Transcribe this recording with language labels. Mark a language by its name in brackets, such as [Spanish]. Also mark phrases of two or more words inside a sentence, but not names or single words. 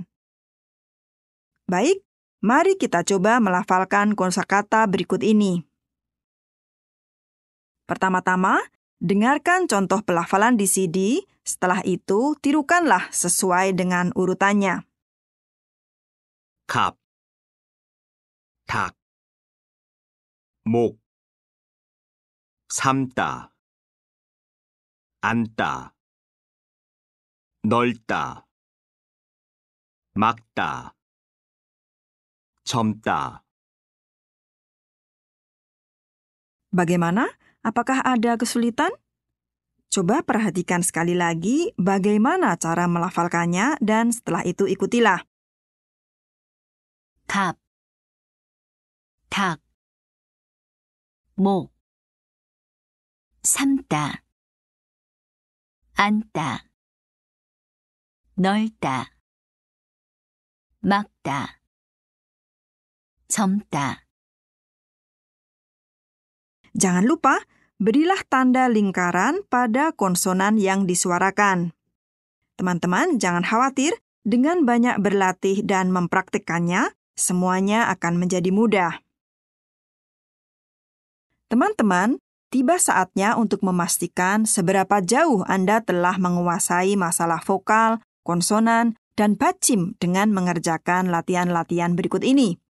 [Indonesian] Baik, mari kita coba melafalkan kosakata berikut ini. Pertama-tama, dengarkan contoh pelafalan di CD, setelah itu tirukanlah sesuai dengan urutannya. [Korean] 갑, 닭, 목, 삶다, 앉다, 넓다, 막다, 젊다. [Indonesian] Bagaimana? Apakah ada kesulitan? Coba perhatikan sekali lagi bagaimana cara melafalkannya dan setelah itu ikutilah. [Korean] 갑, 닭, 목, 삶다, 앉다, 넓다, 막다, 젊다. [Indonesian] Jangan lupa, berilah tanda lingkaran pada konsonan yang disuarakan. Teman-teman, jangan khawatir, dengan banyak berlatih dan mempraktikkannya, semuanya akan menjadi mudah. Teman-teman, tiba saatnya untuk memastikan seberapa jauh Anda telah menguasai masalah vokal, konsonan, dan 받침 dengan mengerjakan latihan-latihan berikut ini.